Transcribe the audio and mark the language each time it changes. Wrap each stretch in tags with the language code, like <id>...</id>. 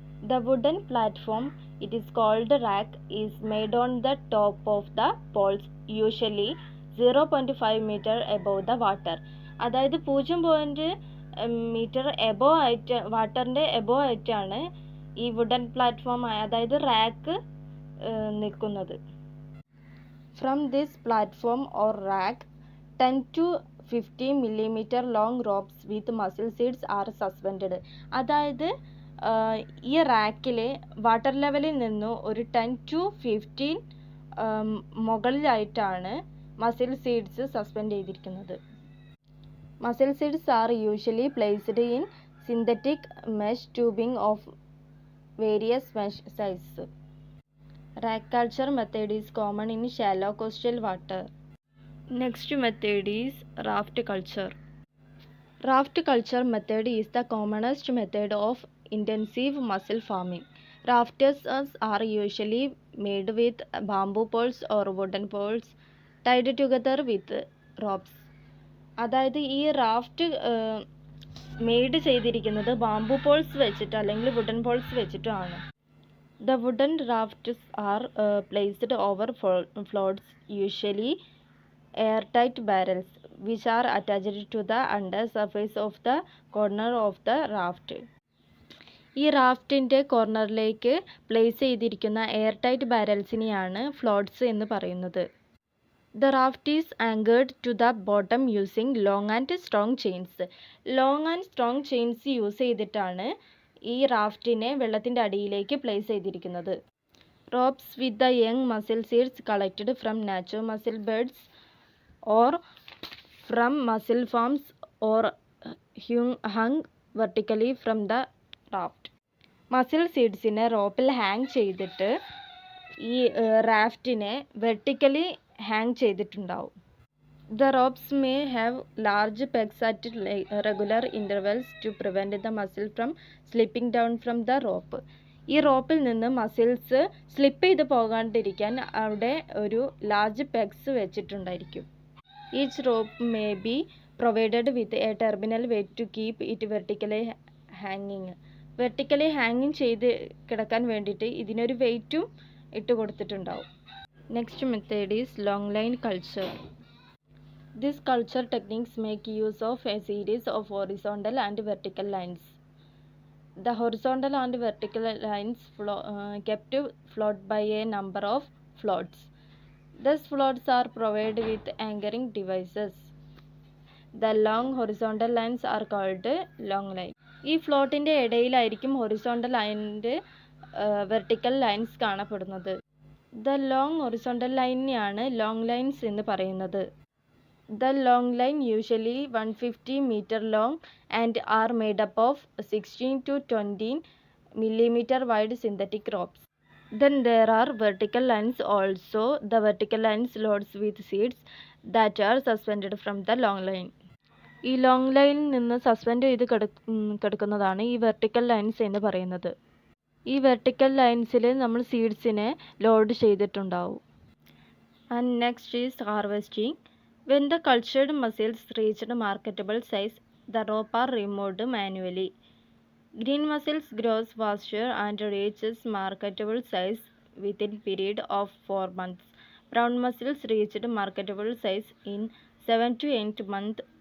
<en>The wooden platform, it is called rack, is made on the top of the poles, usually 0.5 meter above the water.</en> <ml>അതായത് 0.5 meter above ആയിട്ട്, വാട്ടറിൻ്റെ above ആയിട്ടാണ് ഈ wooden platform അതായത് rack നിൽക്കുന്നത്.</ml> <en>From this platform or rack 10 to 15 millimeter long ropes with mussel seeds are suspended.</en> <ml>അതായത് ഈ റാക്കിൽ water ലെവലിൽ നിന്ന് ഒരു 10 to 15 മുകളിലായിട്ടാണ് മസിൽ സീഡ്സ് സസ്പെൻഡ് ചെയ്തിരിക്കുന്നത്.</ml> <en>Mussel seeds are usually placed in synthetic mesh tubing of various mesh size. Rack culture method is common in shallow coastal water. Next method is raft culture. Raft culture method is the commonest method of intensive mussel farming. Rafts are usually made with bamboo poles or wooden poles tied together with ropes.</en> <ml>അതായത് ഈ raft made ചെയ്തിരിക്കുന്നത് bamboo Paul's വെച്ചിട്ട് അല്ലെങ്കിൽ wooden Paul's വെച്ചിട്ടാണ്.</ml> <en>The wooden rafts are placed over floats, usually airtight barrels, which are attached to the under surface of the corner of the raft.</en> <ml>ഈ റാഫ്റ്റിൻ്റെ കോർണറിലേക്ക് place ചെയ്തിരിക്കുന്ന airtight ബാരൽസിനെയാണ് floats എന്ന് പറയുന്നത്.</ml> <en>The raft is anchored to the bottom using long and strong chains.</en> <ml>Long and strong chains use ചെയ്തിട്ടാണ് ഈ റാഫ്റ്റിനെ വെള്ളത്തിൻ്റെ അടിയിലേക്ക് place ചെയ്തിരിക്കുന്നത്.</ml> <en>Ropes with the young mussel seeds collected from natural mussel beds or from mussel farms or hung vertically from the raft.</en> <ml>Muscle സീഡ്സിനെ റോപ്പിൽ hang ചെയ്തിട്ട് ഈ റാഫ്റ്റിനെ vertically hang ചെയ്തിട്ടുണ്ടാവും.</ml> <en>The ropes may have large pegs at regular intervals to prevent the mussel from slipping down from the rope.</en> <ml>ഈ റോപ്പിൽ നിന്ന് muscles slip ചെയ്ത് പോകാണ്ടിരിക്കാൻ അവിടെ ഒരു large pegs വെച്ചിട്ടുണ്ടായിരിക്കും.</ml> <en>Each rope may be provided with a terminal weight to keep it vertically hanging.</en> <ml>Vertically ഹാങ്ങിങ് ചെയ്ത് കിടക്കാൻ വേണ്ടിയിട്ട് ഇതിനൊരു വെയ്റ്റും ഇട്ട് കൊടുത്തിട്ടുണ്ടാവും.</ml> <en>Next method is long line culture. These culture techniques make use of a series of horizontal and vertical lines. The horizontal and vertical lines kept float by a number of floats. These floats are provided with anchoring devices. The long horizontal lines are called long line.</en> <ml>ഈ ഫ്ലോട്ടിൻ്റെ ഇടയിലായിരിക്കും horizontal and vertical lines കാണപ്പെടുന്നത്. The long horizontal ലൈനെയാണ് long lines എന്ന് പറയുന്നത്.</ml> <en>The long line usually 150 meter long and are made up of 16 to 20 millimeter wide synthetic ropes. Then there are vertical lines also. The vertical lines loads with seeds that are suspended from the long line.</en> <ml>ഈ long ലൈനിൽ നിന്ന് suspend ചെയ്ത് കിടക്കുന്നതാണ് ഈ vertical lines എന്ന് പറയുന്നത്. ഈ vertical ലൈൻസിൽ നമ്മൾ സീഡ്സിനെ ലോഡ് ചെയ്തിട്ടുണ്ടാവും.</ml> <en>And next is harvesting. When the cultured mussels reached marketable size, the rope are removed manually. Green mussels grows faster and reaches marketable size within period of 4 months. Brown mussels reached marketable size in 7 to 8 months.</en>